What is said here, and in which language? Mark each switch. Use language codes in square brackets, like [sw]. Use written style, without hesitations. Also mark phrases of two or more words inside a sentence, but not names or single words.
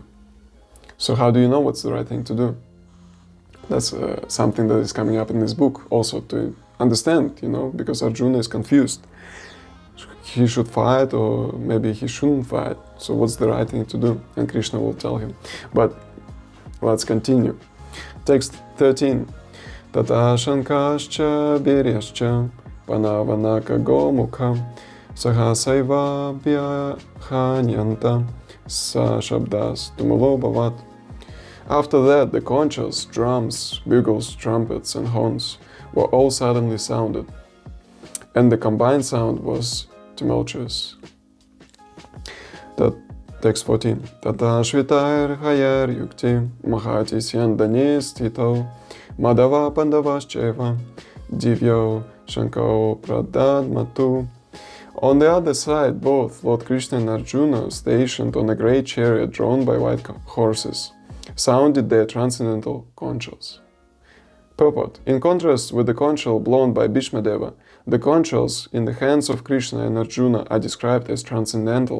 [en] So how do you know what's the right thing to do? That's something that is coming up in this book, also to understand, because Arjuna is confused. He should fight, or maybe he shouldn't fight. So what's the right thing to do? And Krishna will tell him. But let's continue. Text 13. [sa] तत शङ्खाश्च भेर्यश्च पणवानक गोमुखा सहसैव व्याहन्यन्त स शब्दस् तुमुलो भवत्. [en] After that, the conchs, drums, bugles, trumpets, and horns were all suddenly sounded, and the combined sound was tumultuous. Text 14. [sa] तत श्वेतैर् हयैर् युक्ते महति स्यन्दने स्थितो माधव पाण्डवश्चैव दिव्यौ शङ्खौ प्रदद् मतु. [en] On the other side, both Lord Krishna and Arjuna, stationed on a great chariot drawn by white horses, sounded their transcendental conchs. Purport. In contrast with the conchal blown by Bhishma Deva, the conchs in the hands of Krishna and Arjuna are described as transcendental.